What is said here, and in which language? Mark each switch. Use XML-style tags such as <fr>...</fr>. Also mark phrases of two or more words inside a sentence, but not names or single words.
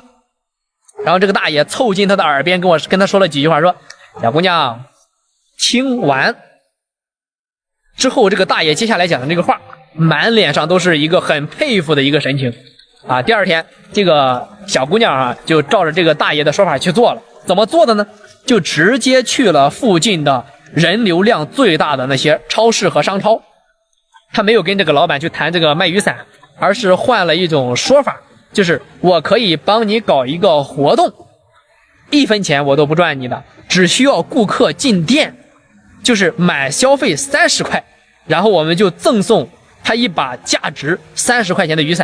<zh>然後這個大爺湊近他的耳邊跟他說了幾句話，說，小姑娘聽完之後，這個大爺接下來講的這個話滿臉上都是一個很佩服的一個神情第二天這個小姑娘就照着這個大爺的說法去做了，怎麼做的呢？就直接去了附近的人流量最大的那些超市和商超，他没有跟這個老闆去談這個賣雨傘，而是換了一種說法，就是我可以幫你搞一個活動，1分錢我都不賺你的，只需要顧客進店就是滿消費30塊，然後我們就贈送他一把價值30塊錢的雨傘。</zh>